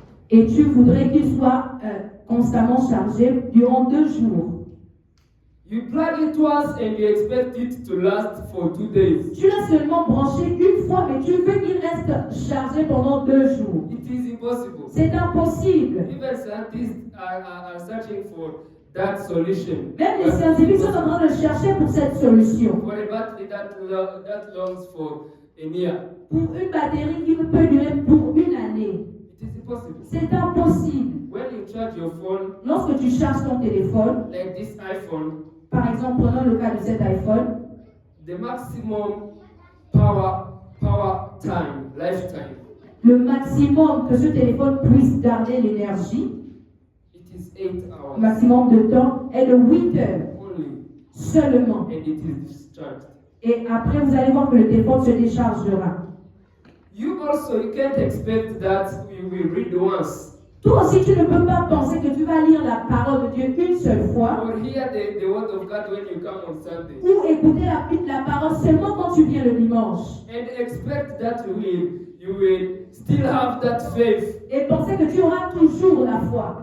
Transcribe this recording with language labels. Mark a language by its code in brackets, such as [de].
[fr] et tu voudrais qu'il soit constamment chargé durant 2 jours. [en] You plug it once and you expect it to last for 2 days. [fr] Tu l'as seulement branché une fois, mais tu veux qu'il reste chargé pendant 2 jours. [en] It is impossible. [fr] C'est impossible. [en] Even scientists are searching for that solution. [fr] Même les scientifiques sont en train de chercher pour cette solution. [en] For a battery that longs for a year. [fr] Pour une batterie qui peut durer pour 1 année. [en] It is impossible. [fr] C'est impossible. [en] When you charge your phone, [fr] Lorsque tu charges ton téléphone, [en] like this iPhone, [fr] par exemple, prenons le cas de cet iPhone, [en] the maximum power time, lifetime, [fr] le maximum que ce téléphone puisse garder l'énergie, [en] it is 8 [fr] le [en] hours [fr] maximum de temps est de 8 heures [en] only, [fr] seulement. [en] and it is discharged. [fr] Et après, vous allez voir que le téléphone se déchargera. [en] You can't expect that we will read once [fr] Toi aussi, tu ne peux pas penser que tu vas lire la parole de Dieu une seule fois [en] or hear the word of God when you come on Sunday [fr] ou écouter la parole seulement quand tu viens le dimanche [en] and expect that you will still have that faith [fr] et penser que tu auras toujours la foi.